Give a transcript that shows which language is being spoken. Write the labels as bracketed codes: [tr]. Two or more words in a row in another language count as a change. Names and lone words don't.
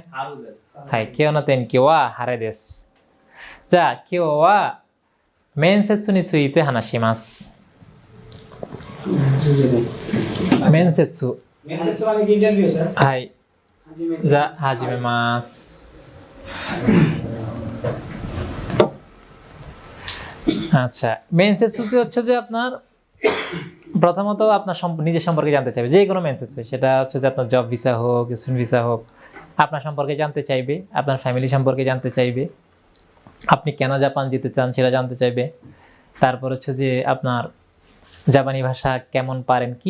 [ja] 春です。はい、今日の天気は晴れです。じゃあ今日は面接について話します。面接。面接はインタビューさ。はい。じゃあ始めます。 [bn] আচ্ছা মেন্সেস হচ্ছে যে আপনার প্রথমত আপনার নিজের সম্পর্কে জানতে চাইবে যে কোনো মেন্সেস সেটা হচ্ছে যে আপনার জব ভিসা হোক স্টুডেন্ট ভিসা হোক আপনার সম্পর্কে জানতে চাইবে আপনার ফ্যামিলি সম্পর্কে জানতে চাইবে আপনি কেন জাপান যেতে চান সেটা জানতে চাইবে তারপর হচ্ছে যে আপনার জাপানি ভাষা কেমন পারেন কি